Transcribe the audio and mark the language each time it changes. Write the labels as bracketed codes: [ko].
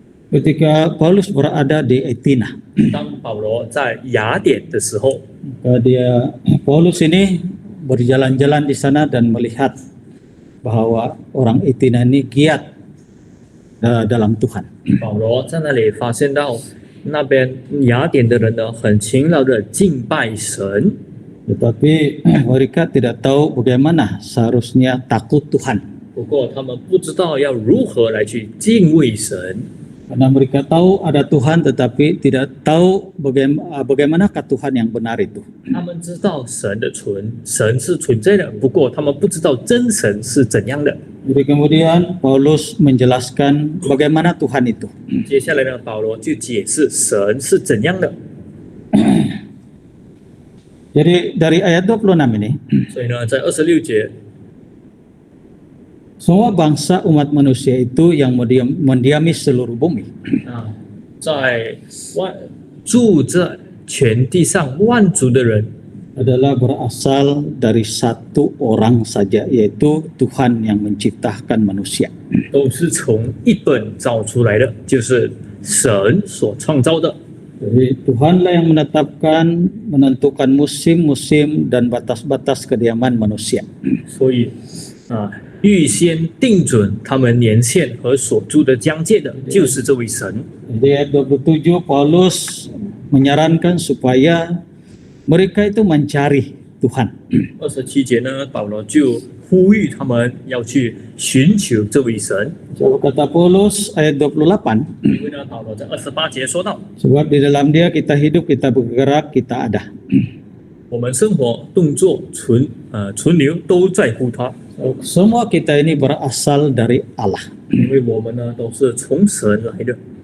[ms] Ketika Paulus berada di Athena, [zh] 当保罗在雅典的时候， [ms] Paulus ini berjalan-jalan di sana dan melihat bahwa orang Athena ini giat dalam Tuhan. [zh] 保罗在那里发现到那边雅典的人呢，很勤劳的敬拜神， [ms] Tetapi mereka tidak tahu bagaimana seharusnya takut Tuhan. [zh] 不过他们不知道要如何来去敬畏神。 [ms] Karena mereka tahu ada Tuhan tetapi tidak tahu bagaimanakah Tuhan yang benar itu. [zh] 他们知道神是存在的，不过他们不知道真神是怎样的。 [ms] Jadi kemudian Paulus menjelaskan bagaimana Tuhan itu. [zh] 接下来呢，保罗就解释神是怎样的。 [ms] Jadi dari ayat 26 ini, [zh] 所以呢，在26节， [ms] semua bangsa umat manusia itu yang mendiami seluruh bumi. [zh] 啊，在住在全地上万族的人， [ms] adalah berasal dari satu orang saja, yaitu Tuhan yang menciptakan manusia. [zh] 都是从一本造出来的，就是神所创造的。 [ms] Jadi Tuhanlah yang menentukan musim-musim dan batas-batas kediaman manusia. [zh] 所以啊，预先定准他们年限和所住的疆界的，就是这位神。 [ms] Jadi ayat 27 Paulus menyarankan supaya mereka itu mencari Tuhan. [zh] 27节呢，保罗就呼吁他们要去寻求这位神。 [ms] Sebab kata Paulus ayat 28, [zh] 因为呢，保罗在28节说到， [ms] sebab di dalam Dia kita hidup, kita bergerak, kita ada. [zh] 我们生活、动作、存留都在乎他， [ms] Semua kita ini berasal dari Allah. [zh] 因为我们呢都是从神来的。